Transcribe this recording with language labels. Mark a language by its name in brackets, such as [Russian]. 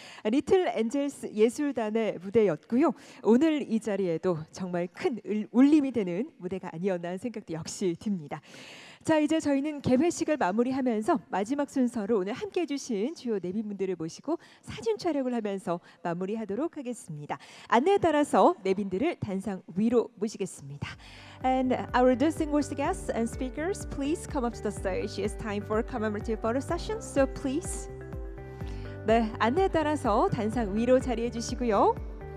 [Korean] 리틀 엔젤스 예술단의 무대였고요. 오늘 이 자리에도 정말 큰 울림이 되는 무대가 아니었나 하는 생각도 역시 듭니다. 자, 이제 저희는 개회식을 마무리하면서 마지막 순서로 오늘 함께해 주신 주요 내빈분들을 모시고 사진 촬영을 하면서 마무리하도록 하겠습니다. 안내에 따라서 내빈들을 단상 위로 모시겠습니다. [English] And our distinguished guests and speakers, please come up to the stage. It's time for commemorative photo session, so please. [Korean] 네, 안내에 따라서 단상 위로 자리해 주시고요.